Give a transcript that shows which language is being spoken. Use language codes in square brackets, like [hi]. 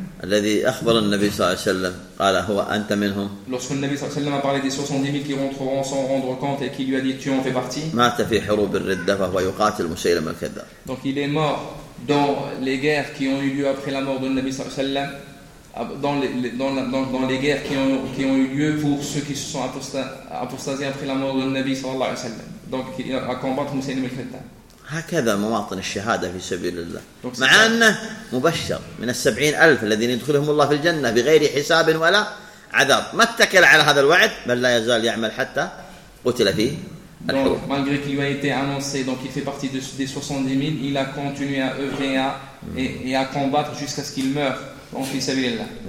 [ar] الذي أخبر النبي صلى الله عليه وسلم قال هو أنت منهم. [fr] Lorsque le Nabi [ar] صلى الله عليه وسلم [fr] a parlé des 70,000 qui rentreront sans rendre compte et qui lui a dit tu en fais partie. [ar] مات في حروب الردة وهو يقاتل مسيلمة الكذاب. [fr] Donc il est mort dans les guerres qui ont eu lieu après la mort du Nabi [ar] صلى الله عليه وسلم. [fr] Dans les guerres qui ont eu lieu pour ceux qui se sont apostasiés après la mort du Nabi [ar] صلى الله عليه وسلم. [fr] Donc à combattre مسيلمة الكذاب. [ar] هكذا مواطن الشهادة في سبيل الله مع أنه مبشر من 70,000 الذين يدخلهم الله في الجنة بغير حساب ولا عذاب ما اتكل على هذا الوعد بل لا يزال يعمل حتى قتل فيه الحروب. [fr] Malgré qu'il lui a été annoncé donc il fait partie des 70,000 il a continué à œuvrer et à combattre jusqu'à ce qu'il meure donc [ar] في سبيل الله.